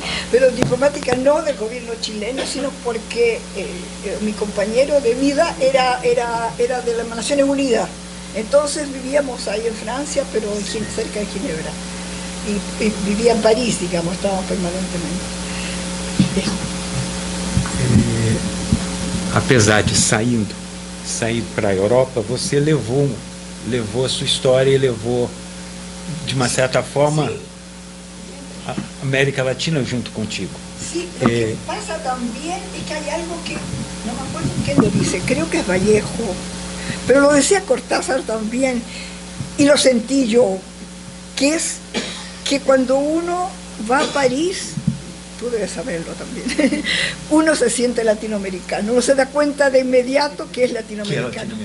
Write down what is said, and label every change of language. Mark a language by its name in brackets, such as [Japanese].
[Spanish] Pero diplomática no del gobierno chileno, sino porque mi compañero de vida era de las Naciones Unidas. Entonces vivíamos ahí en Francia, pero cerca de Ginebra. Y vivía en París, digamos, estábamos permanentemente. [Portuguese] Apesar de sair para a Europa, você levou a sua história e levou, de uma certa forma, a América Latina junto contigo. [Spanish] Sí, lo que pasa también es que hay algo que, no me acuerdo quién lo dice, creo que es Vallejo, pero lo decía Cortázar también, y lo sentí yo, que es que cuando uno va a París, tú debes saberlo también, uno se siente latinoamericano, uno se da cuenta de inmediato que es latinoamericano.